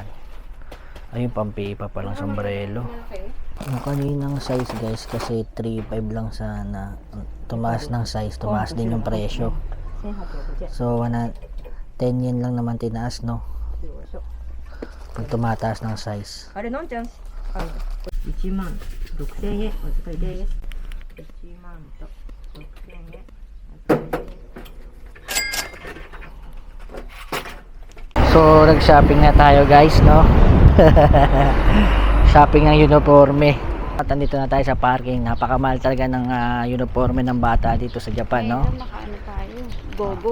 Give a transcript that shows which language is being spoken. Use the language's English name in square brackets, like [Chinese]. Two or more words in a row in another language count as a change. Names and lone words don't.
[Filipino] Ayun, pampipa pa lang sombrero. Yung kaninang size guys kasi 3.5 lang sana. Tumaas ng size, tumaas din yung presyo. So 10 yen lang naman tinaas, no. Pag tumataas ng size. [Japanese] あれのんちゃん1万6000円お預かりです1万と6000円お預かりです [Filipino] So nag-shopping na tayo guys, no. Shopping ng uniforme. At nandito na tayo sa parking. Napakamahal talaga ng uniforme ng bata dito sa Japan, no. Ngayon, nakaano tayo. Gogo.